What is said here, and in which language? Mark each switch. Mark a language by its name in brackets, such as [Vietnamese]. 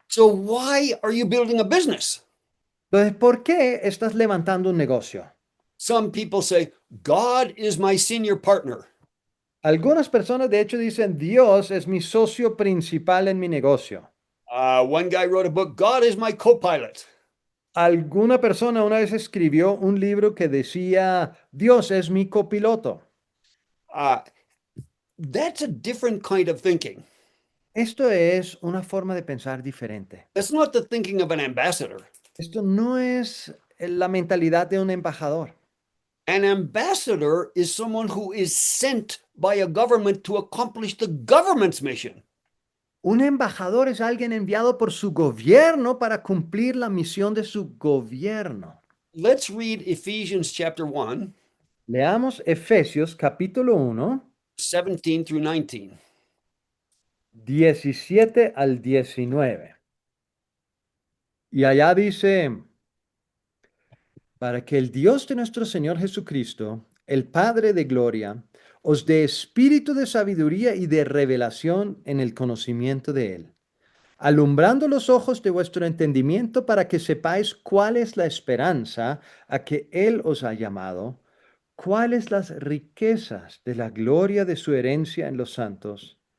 [English] So why are you building a business? [Spanish] Entonces, ¿por qué estás levantando un negocio? [English] Some people say, God is my senior partner. [Spanish] Algunas personas, de hecho, dicen, Dios es mi socio principal en mi negocio. [English] One guy wrote a book, God is my co-pilot. [Spanish] Alguna persona una vez escribió un libro que decía, Dios es mi copiloto. [English] that's a different kind of thinking. [Spanish] Esto es una forma de pensar diferente. [English] That's not the thinking of an ambassador. [Spanish] Esto no es la mentalidad de un embajador. [English] An ambassador is someone who is sent by a government to accomplish the government's mission. [Spanish] Un embajador es alguien enviado por su gobierno para cumplir la misión de su gobierno. [English] Let's read Ephesians chapter 1, [Spanish] Leamos Efesios capítulo 1, [English] 17 through 19. [Spanish] 17 al 19. Y allá dice, para que el Dios de nuestro Señor Jesucristo, el Padre de gloria, os dé espíritu de sabiduría y de revelación en el conocimiento de Él, alumbrando los ojos de vuestro entendimiento para que sepáis cuál es la esperanza a que Él os ha llamado, cuáles las riquezas de la gloria de su herencia en los santos,